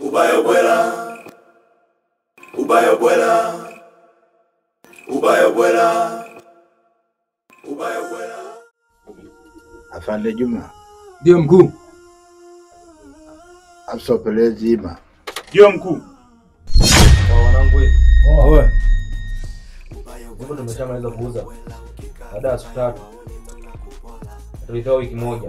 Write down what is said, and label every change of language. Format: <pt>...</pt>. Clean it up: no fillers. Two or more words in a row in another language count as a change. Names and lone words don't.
<sw>Ubayo bwela, ubayo bwela, ubayo bwela, ubayo bwela. Afande Juma. Ndio mkuu. Afisa upelelezi Ima. Ndio mkuu. Wanangu wewe. Wewe. Mbona tumeshamaliza kuuza? Baada ya siku 3. Tulitoa wiki moja.</sw>